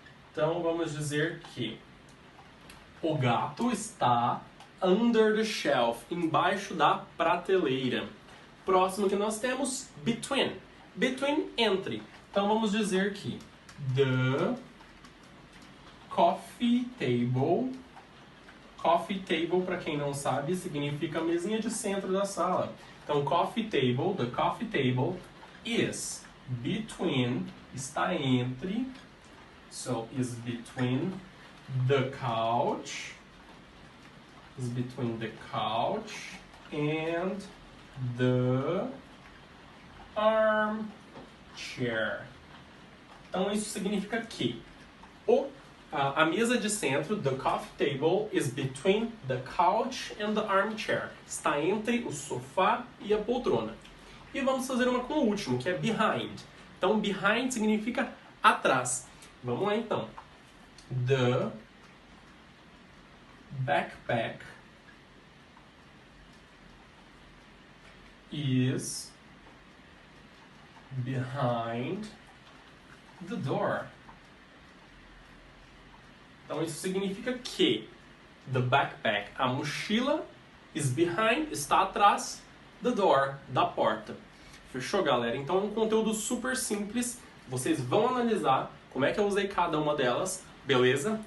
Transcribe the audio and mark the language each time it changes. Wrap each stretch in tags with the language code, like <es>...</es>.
<pt>Então vamos dizer que o gato está</pt> <en>under the shelf,</en> <pt>embaixo da prateleira. Próximo que nós temos, between. Between, entre. Então vamos dizer que</pt> <en>the coffee table,</en> <pt>para quem não sabe, significa a mesinha de centro da sala.</pt> <en>Então the coffee table is between,</en> <pt>está entre,</pt> <en>so is between the couch and The armchair.</en> <pt>Então isso significa que a mesa de centro,</pt> <en>the coffee table, is between the couch and the armchair.</en> <pt>Está entre o sofá e a poltrona. E vamos fazer uma com o último, que é behind. Então behind significa atrás. Vamos lá então.</pt> <en>The backpack is behind the door.</en> <pt>Então isso significa que</pt> <en>the backpack,</en> <pt>a mochila,</pt> <en>is behind,</en> <pt>está atrás,</pt> <en>the door,</en> <pt>da porta. Fechou, galera? Então é um conteúdo super simples. Vocês vão analisar como é que eu usei cada uma delas, beleza?</pt>